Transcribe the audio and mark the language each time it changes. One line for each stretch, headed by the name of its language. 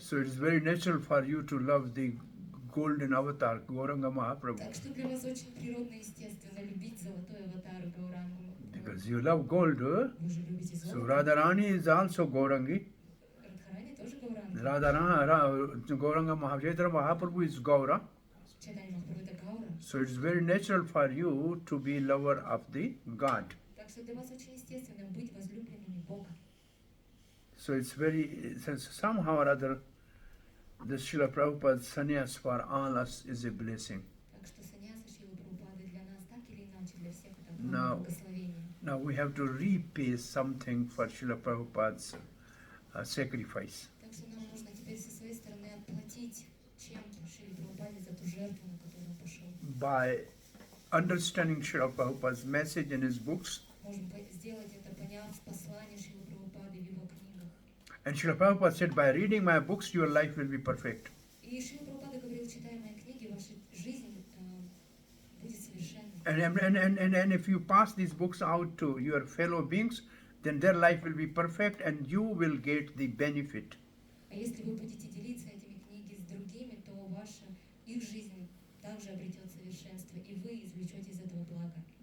English: So it's very natural for you to love the golden avatar, Gauranga Mahaprabhu.
Russian: Так что для вас очень природно и естественно любить золотой аватар Гаурангу.
English: Because you love gold. Huh?
Russian: Вы же любите
English: So
Russian: золото.
English: Radharani is also Gaurangi.
Russian: Радхарани тоже Гауранга.
English: Gauranga Mahaprabhu, Mahaprabhu is Gaura.
Russian: Чайтанья Махапрабху это Гаура.
English: So it's very natural for you to be lover of the God.
Russian: Так что для вас очень естественно быть возлюбленными Бога.
English: So it's very, somehow or other, the Srila Prabhupada's sannyas for all us is a blessing.
Russian: Так что саньяса Шрилы Прабхупады для нас так или иначе, для всех это
English: Now-
Russian: огромное благословение.
English: Now we have to repay something for Srila Prabhupada's sacrifice.
Russian: Так что нам нужно теперь со своей стороны отплатить чем-то Шриле Прабхупаде за ту жертву, на которую он пошел.
English: By understanding Srila Prabhupada's message in his books,
Russian: Можем сделать это, поняв послание Шрилы Прабхупады в его книгах.
English: and Srila Prabhupada said, by reading my books, your life will be perfect.
Russian: И Шрила Прабхупада говорил, читая мои книги, ваша жизнь будет совершенной.
English: And if you pass these books out to your fellow beings, then their life will be perfect and you will get the benefit.
Russian: А если вы будете делиться этими книгами с другими, то их жизнь также обретет совершенство, и вы извлечете из этого блага.